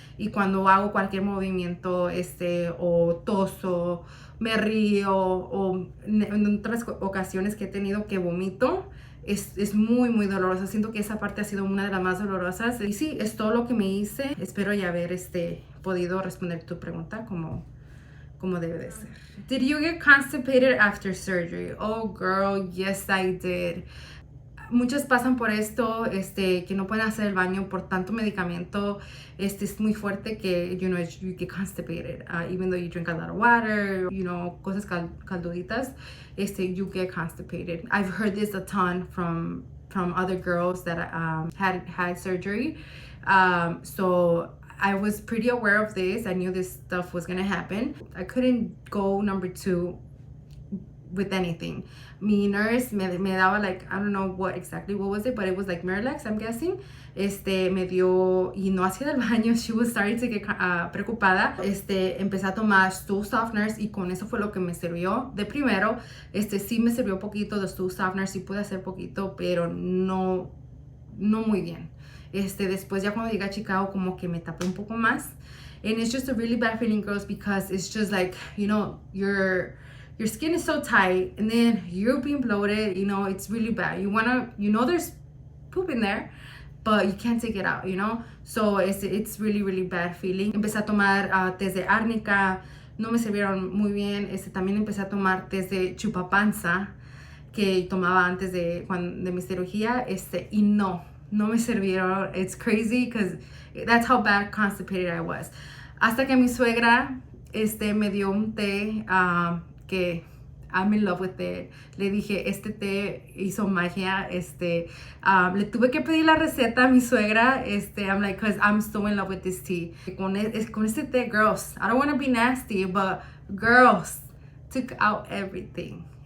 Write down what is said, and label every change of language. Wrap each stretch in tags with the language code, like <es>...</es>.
<es>Y cuando hago cualquier movimiento, o toso, me río, o en otras ocasiones que he tenido que vomito, es muy, muy doloroso. Siento que esa parte ha sido una de las más dolorosas. Y sí, es todo lo que me hice. Espero ya haber podido responder tu pregunta como debe de ser.</es> <en>Did you get constipated after surgery? Oh, girl, yes, I did.</en> <es>Muchas pasan por esto, que no pueden hacer el baño por tanto medicamento. Es muy fuerte que,</es> <en>you know, you get constipated. Even though you drink a lot of water, you know,</en> <es>cosas calduditas,</es> <en>you get constipated. I've heard this a ton from other girls that had surgery. So I was pretty aware of this. I knew this stuff was gonna happen. I couldn't go number 2 with anything.</en> <es>Mi nurse me daba</es> <en>like, I don't know what was it, but it was like Miralax, I'm guessing.</en> <es>Me dio, y no hacía del baño.</es> <en>She was starting to get</en> <es>preocupada. Empecé a tomar stool softeners y con eso fue lo que me sirvió de primero. Sí me sirvió poquito de stool softeners, sí pude hacer poquito, pero no muy bien. Después ya cuando llegué a Chicago como que me tapé un poco más.</es> <en>And it's just a really bad feeling, girls, because it's just like, you know, your skin is so tight and then you're being bloated, you know, it's really bad. You wanna, you know, there's poop in there, but you can't take it out, you know? So it's really, really bad feeling.</en> <es>Empecé a tomar tés de árnica, no me sirvieron muy bien. También empecé a tomar tés de chupapanza que tomaba antes de mi cirugía, y no me sirvieron.</es> <en>It's crazy because that's how bad constipated I was.</en> <es>Hasta que mi suegra me dio un té que</es> <en>I'm in love with it.</en> <es>Le dije, este té hizo magia. Le tuve que pedir la receta a mi suegra.</es> <en>I'm like, because I'm so in love with this tea.</en> <es>Con este té,</es> <en>girls, I don't want to be nasty, but girls, took out everything.</en>